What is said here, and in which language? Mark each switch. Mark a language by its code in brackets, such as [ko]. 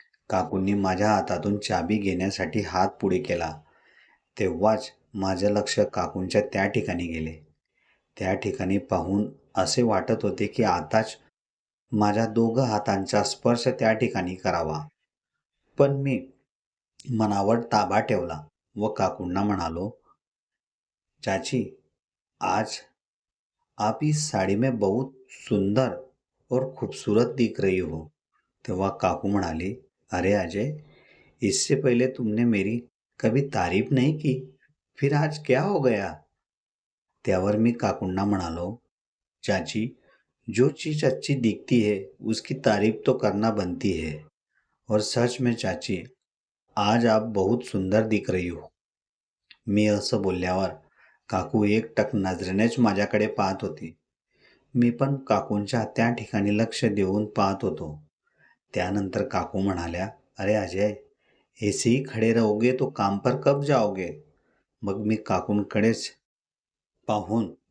[mr] काकूंनी माझ्या हातातून चाबी घेण्यासाठी हात पुढे केला. तेव्हाच माझे लक्ष काकूंच्या त्या ठिकाणी गेले. त्या ठिकाणी पाहून असे वाटत होते की आताच माझ्या दोघं हातांचा स्पर्श त्या ठिकाणी करावा. पण मी मनावर ताबा ठेवला व काकूंना म्हणालो, [hi] चाची, आज आप इस साड़ी में बहुत सुंदर और खूबसूरत दिख रही हो. [mr] तेव्हा काकू म्हणाली, [hi] अरे अजय, इससे पहले तुमने मेरी कभी तारीफ नहीं की, फिर आज क्या हो गया? [mr] त्यावर मी काकूंना म्हणालो, [hi] चाची, जो चीज़ अच्छी दिखती है उसकी तारीफ तो करना बनती है. और सच में चाची, आज आप बहुत सुंदर दिख रही हो. [mr] मी असं बोलल्यावर काकू एकटक नजरेनेच माझ्याकडे पाहत होती. मी पण काकूंच्या त्या ठिकाणी लक्ष देऊन पाहत होतो. त्यानंतर काकू म्हणाल्या, [hi] अरे अजय, ऐसे ही खड़े रहोगे तो काम पर कब जाओगे? [mr] मग मी काकूंकडेच पाहून